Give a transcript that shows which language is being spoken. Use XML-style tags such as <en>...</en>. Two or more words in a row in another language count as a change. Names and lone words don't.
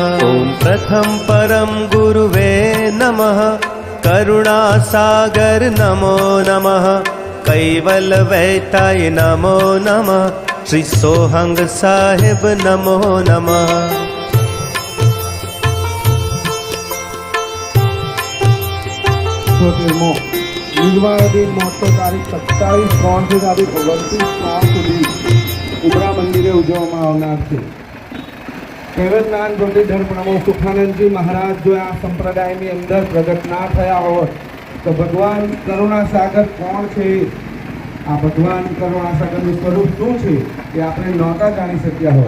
<sa>ओम प्रथम परम गुरुवे नमः करुणासागर नमो नमः कैवलवैताय नमो नमः श्री सोहंग साहेब नमो नमः.</sa> <gu>નિર્વાણાધીન મહોત્સવ તારીખ 27/3 થી તારીખ 29/3 સુધી ઉમરા મંદિરે ઉજવવામાં આવનાર છે. કેવળ જ્ઞાન જ્યોતિધર પ્રમુખ સુખાનંદજી મહારાજ જો આ સંપ્રદાયની અંદર પ્રગટ ના થયા હોત તો ભગવાન કરુણાસાગર કોણ છે, આ ભગવાન કરુણાસાગરનું સ્વરૂપ શું છે એ આપણે નહોતા જાણી શક્યા હોત.</gu>